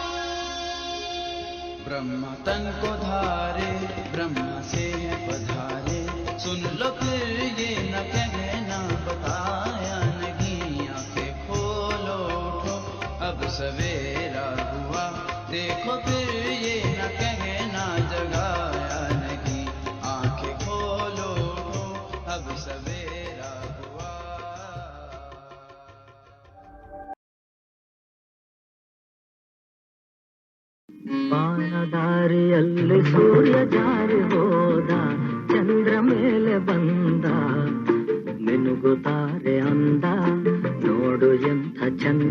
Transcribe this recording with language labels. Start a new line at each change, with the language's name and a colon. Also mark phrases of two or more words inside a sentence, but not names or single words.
Hindi: ब्रह्म तन को धारे, ब्रह्म से है पधारे, सुन लो फिर ये न कहना बताया नहीं। आंखें खोलो उठो अब सवेरा हुआ, देखो फिर ये न कहना जगाया नहीं। आंखें खोलो उठो अब सवेरा हुआ।
Kannada: ಬಾನದಾರಿಯಲ್ಲಿ ಸೂರ್ಯ ಜಾರಿ ಹೋದ, ಚಂದ್ರ ಮೇಲೆ ಬಂದ, ಮಿನುಗುತ್ತಾರೆ ಅಂದ, ನೋಡು ಎಂಥ ಚಂದ.